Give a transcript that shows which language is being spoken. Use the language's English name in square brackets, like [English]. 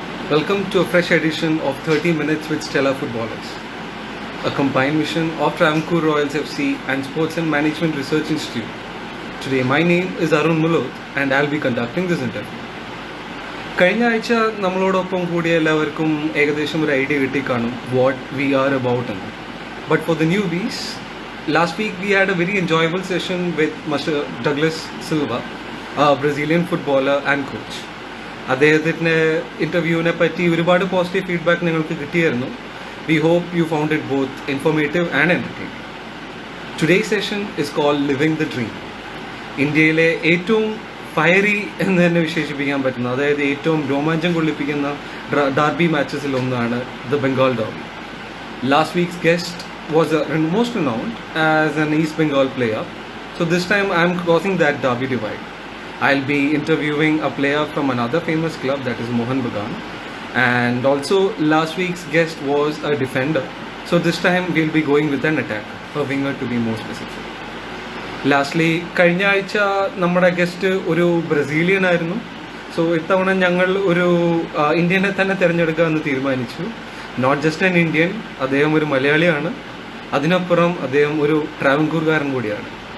[English] Welcome to a fresh edition of 30 Minutes with Stellar Footballers, a combined mission of Travancore Royals FC and Sports and Management Research Institute. Today, my name is Arun Mulot and I'll be conducting this interview. [Malayalam] കഴിഞ്ഞ ആഴ്ച നമ്മളോടൊപ്പം കൂടിയ എല്ലാവർക്കും ഏകദേശം ഒരു idea കിട്ടിക്കാണും [English] what we are about [Malayalam] എന്ന്. [English] But for the newbies, last week we had a very enjoyable session with mister Douglas Silva, Brazilian footballer and coach. [Malayalam] അദ്ദേഹത്തിൻ്റെ ഇൻ്റർവ്യൂവിനെ പറ്റി ഒരുപാട് പോസിറ്റീവ് ഫീഡ്ബാക്ക് നിങ്ങൾക്ക് കിട്ടിയായിരുന്നു. [English] We hope you found it both informative and entertaining. Today's session is called living the dream. [Malayalam] ഇന്ത്യയിലെ ഏറ്റവും fairy എന്ന് തന്നെ വിശേഷിപ്പിക്കാൻ പറ്റുന്ന, അതായത് ഏറ്റവും രോമാഞ്ചം കൊള്ളിപ്പിക്കുന്ന ഡാർബി മാച്ചസിൽ ഒന്നാണ് the Bengal derby. [English] Last week's guest was most renowned as an East Bengal player. So this time I am crossing that derby divide. I'll be interviewing a player from another famous club, that is Mohun Bagan. And also last week's guest was a defender. So this time we'll be going with an attacker, a winger to be more specific. [Malayalam] Lastly, കഴിഞ്ഞ ആഴ്ച നമ്മുടെ guest ഒരു Brazilian ആയിരുന്നു. So ഇത്തവണ ഞങ്ങൾ ഒരു ഇന്ത്യനെ തന്നെ തിരഞ്ഞെടുക്കാമെന്ന് തീരുമാനിച്ചു. [English] not just an Indian, [Malayalam] അദ്ദേഹം ഒരു മലയാളിയാണ്. അതിനപ്പുറം അദ്ദേഹം ഒരു ട്രാവൻകൂർകാരൻ കൂടിയാണ്.